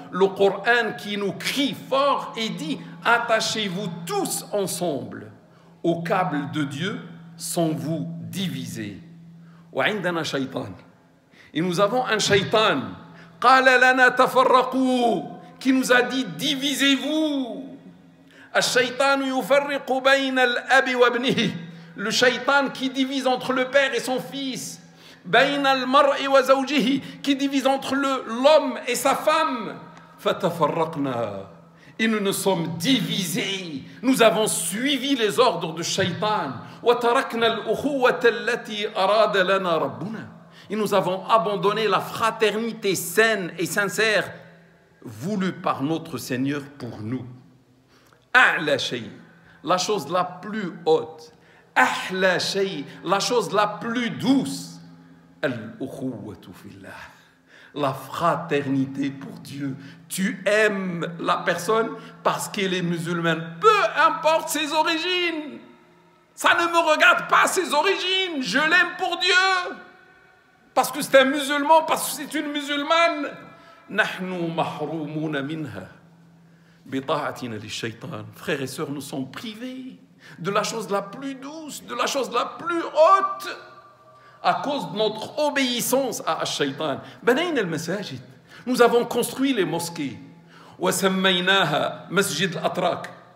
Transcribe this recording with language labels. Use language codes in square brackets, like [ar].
[fr] Le Coran qui nous crie fort et dit attachez-vous tous ensemble au câble de Dieu sans vous diviser. [ar] وعندنا شيطان. [fr] Et nous avons un shaitan [ar] قال لنا تفرقوا, [fr] qui nous a dit divisez-vous. [ar] الشيطان يفرق بين الأب وابنه. [fr] Le shaitan qui divise entre le père et son fils. [ar] بين المرء وزوجه, [fr] qui divise entre l'homme et sa femme. [ar] فتفرقنا. [fr] Et nous nous sommes divisés. Nous avons suivi les ordres du shaitan. [ar] وتركنا الأخوة التي أراد لنا ربنا. [fr] Et nous avons abandonné la fraternité saine et sincère voulue par notre Seigneur pour nous. [ar] أعلى شيء, [fr] la chose la plus haute, [ar] أحلى شيء, [fr] la chose la plus douce, [ar] الأخوة في الله, [fr] la fraternité pour Dieu. Tu aimes la personne parce qu'elle est musulmane, peu importe ses origines. Ça ne me regarde pas ses origines, je l'aime pour Dieu. Parce que c'est un musulman, parce que c'est une musulmane. [ar] نحن محرومون منها بطاعتنا للشيطان. [fr] Frères et sœurs, nous sommes privés de la chose la plus douce, de la chose la plus haute, à cause de notre obéissance à Ash-Shaytan. [ar] بنينا المساجد. [fr] Nous avons construit les mosquées. [ar] وسميناها مسجد الأتراك.